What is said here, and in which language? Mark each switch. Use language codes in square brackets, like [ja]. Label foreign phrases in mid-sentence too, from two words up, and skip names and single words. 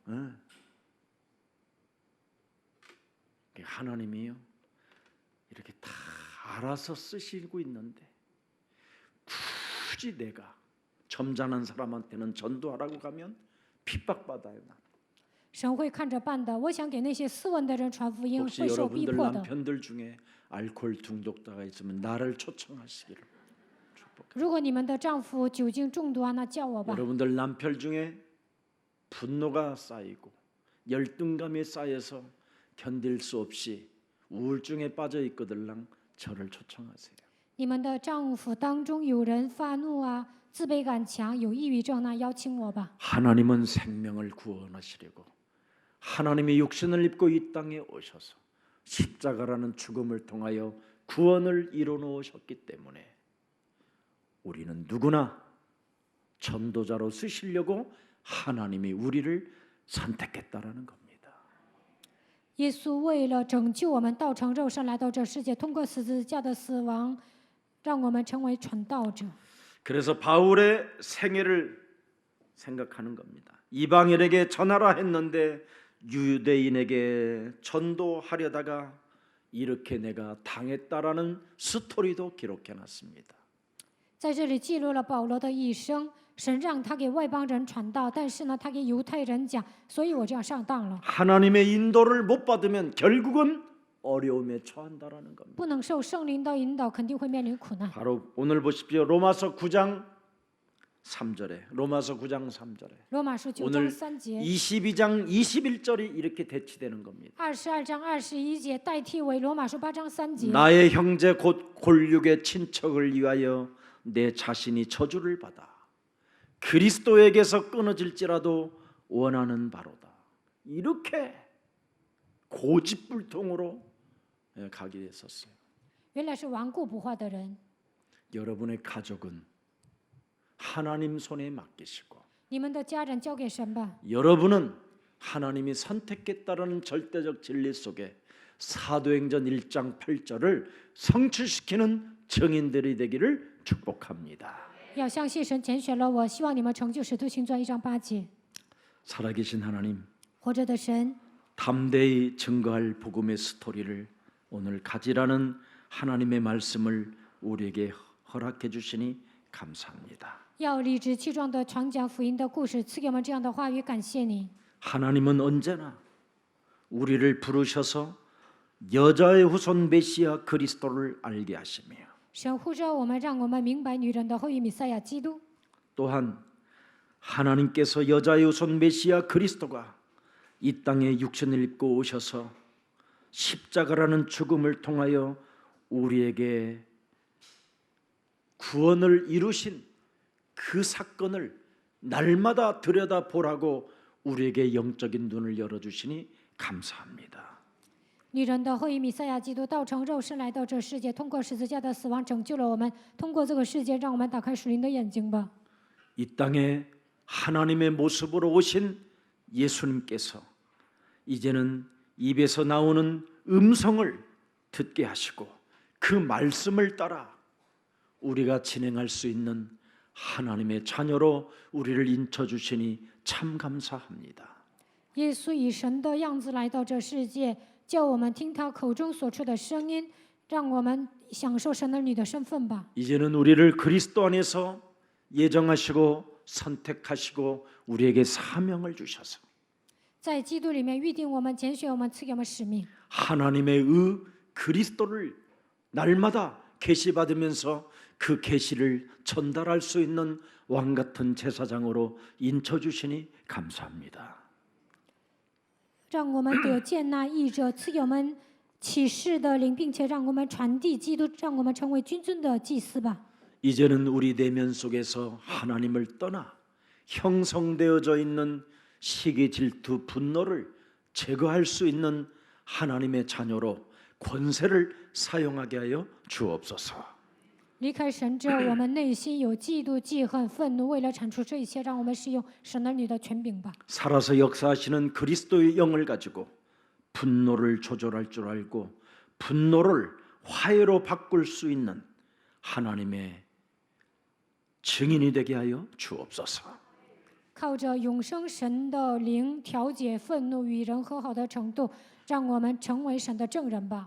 [ko] 하나님이요 이렇게 다 알아서 쓰시고 있는데 굳이 내가 점잖은 사람한테는 전도하라고 가면 핍박받아요. [zh] 神会看着办的。我想给那些斯文的人传福音， [ko] 혹시 [zh] 会受逼 [ko] 여러분들 [zh] 迫的。 [ko] 남편들 중에 알코올 중독자가 있으면 나를 초청하시기를 축복합니다. [zh] 如果你们的丈夫酒精中毒啊，那叫我吧。 [ko] 여러분들 남편 중에 분노가 쌓이고 열등감이 쌓여서 견딜 수 없이 우울증에 빠져 있거들랑 저를 초청하세요. [zh] 你们的丈夫当中有人发怒啊，自卑感强，有抑郁症，那邀请我吧。 [ko] 하나님은 생명을 구원하시려고 하나님의 육신을 입고 이 땅에 오셔서 십자가라는 죽음을 통하여 구원을 이뤄 놓으셨기 때문에 우리는 누구나 전도자로 쓰시려고 하나님이 우리를 선택했다라는 겁니다. [zh] 耶稣为了拯救我们，道成肉身来到这世界，通过十字架的死亡，让我们成为传道者。 [ko] 그래서 바울의 생애를 생각하는 겁니다. 이방인에게 전하라 했는데 유대인에게 전도하려다가 이렇게 내가 당했다라는 스토리도 기록해 놨습니다. [zh] 在这里记录了保罗的一生。神让他给外邦人传道，但是呢，他给犹太人讲，所以我这样上当了。 [ko] 하나님의 인도를 못 받으면 결국은 어려움에 처한다라는 겁니다. [zh] 不能受圣灵的引导，肯定会面临苦难。 [ko] 바로 오늘 보십시오. 로마서 9장 3절에 로마서 9장 3절에 [zh] 罗马书9章 [ko] 오늘 [zh] 3节， [ko] 22장 21절이 이렇게 대치되는 겁니다. [zh] 22 章21节代替为罗马书8章3节。 [ko] 나의 형제 곧 골육의 친척을 위하여 내 자신이 저주를 받아 그리스도에게서 끊어질지라도 원하는 바로다. 이렇게 고집불통으로 가게 됐었어요. [zh] 原来是顽固不化的人。 [ko] 여러분의 가족은 하나님 손에 맡기시고 [zh] 你们的家人交给神吧。 [ko] 여러분은 하나님이 선택했다라는 절대적 진리 속에 사도행전 1장 8절을 성취시키는 증인들이 되기를 축복합니다. [zh] 要相信神拣选了我，希望你们成就使徒行传1章8节。 [ko] 살아계신 하나님, [zh] 活着的神， [ko] 담대히 증거할 복음의 스토리를 오늘 가지라는 하나님의 말씀을 우리에게 허락해 주시니 감사합니다. [zh] 要理直气壮地传讲福音的故事，赐给我们这样的话语，感谢你。 [ko] 하나님은 언제나 우리를 부르셔서 여자의 후손 메시아 그리스도를 알게 하시며 [zh] 神呼召我们，让我们明白女人的后裔弥赛亚基督。 [ko] 또한 하나님께서 여자의 후손 메시아 그리스도가 이 땅에 육신을 입고 오셔서 십자가라는 죽음을 통하여 우리에게 구원을 이루신 그 사건을 날마다 들여다보라고 우리에게 영적인 눈을 열어주시니 감사합니다. [zh] 女人的后裔弥赛亚基督道成肉身来到这世界，通过十字架的死亡拯救了我们。通过这个世界，让我们打开属灵的眼睛吧。 [ko] 이 땅에 하나님의 모습으로 오신 예수님께서 이제는 입에서 나오는 음성을 듣게 하시고 그 말씀을 따라 우리가 진행할 수 있는 하나님의 자녀로 우리를 인쳐주시니 참 감사합니다. [zh] 耶稣以神的样子来到这世界，叫我们听他口中所出的声音，让我们享受神儿女的身份吧。 [ko] 이제는 우리를 그리스도 안에서 예정하시고 선택하시고 우리에게 사명을 주셔서 [zh] 在基督里面预定我们、拣选我们、赐给我们使命。 [ko] 하나님의 의 그리스도를 날마다 계시받으면서 그 계시를 전달할 수 있는 왕 같은 제사장으로 인쳐주시니 감사합니다. [zh] 让我们得见那义者，赐给我们启示的灵，并且让我们传递基督，让我们成为君尊的祭司吧。 [ko] 이제는 우리 내면 속에서 하나님을 떠나 형성되어져 있는 시기, 질투, 분노를 제거할 수 있는 하나님의 자녀로 권세를 사용하게 하여 주옵소서. [zh] 离开神之后，我们内心有嫉妒、记恨、愤怒，为了铲除这一切，让我们使用神儿女的权柄吧。 [ko] 살아서 역사하시는 그리스도의 영을 가지고 분노를 조절할 줄 알고 분노를 화해로 바꿀 수 있는 하나님의 증인이 되게 하여 주옵소서. [zh] 靠着永生神的灵调节愤怒，与人和好的程度，让我们成为神的证人吧。